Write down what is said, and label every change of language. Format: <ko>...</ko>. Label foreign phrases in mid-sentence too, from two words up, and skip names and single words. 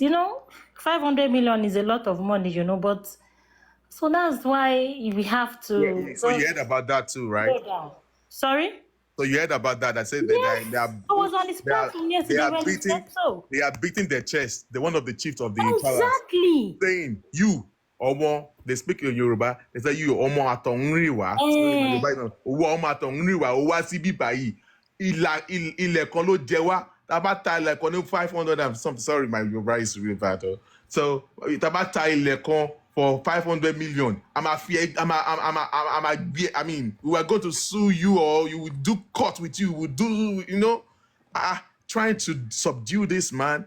<en>500 million is a lot of money, but so that's why we have to. Yeah. So you heard about that too, right? Sorry? So you heard about that? I said Yes, they are I was on this platform yesterday when he said so. They are beating their chest. The one of the chiefs of the palace Exactly. saying, "You, Omo." They speak in Yoruba. They say, "You,</en> <yo>Omo atonriwa." Omo atonriwa. Owa sibi bayi. Ilẹ̀kùn ló jẹ wá. Tabata ilẹ̀kùn ní</yo> <en>500 and something. Sorry, my Yoruba is really bad. So</en> <yo>tabata ilẹ̀kùn</yo> <en>for 500 million. I mean, we are going to sue you, or you will do court with you. We do, trying to subdue this man.</en>